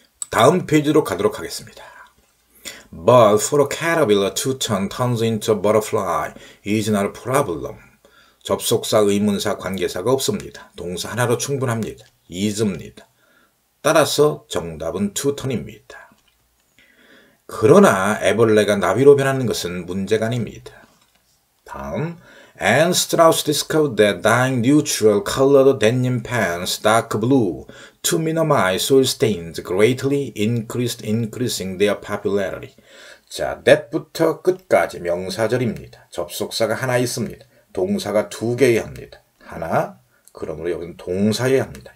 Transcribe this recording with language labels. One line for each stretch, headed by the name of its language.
Korean: 다음 페이지로 가도록 하겠습니다.
English: But for a caterpillar to turns into a butterfly is not a problem.
Korean: 접속사, 의문사, 관계사가 없습니다. 동사 하나로 충분합니다. is입니다. 따라서 정답은 to turn입니다. 그러나 애벌레가 나비로 변하는 것은 문제가 아닙니다. 다음,
English: Anne Strauss discovered that dyeing neutral colored denim pants dark blue to minimize soil stains greatly increasing their popularity.
Korean: 자, that부터 끝까지 명사절입니다. 접속사가 하나 있습니다. 동사가 두 개여야 합니다. 하나, 그러므로 여기는 동사여야 합니다.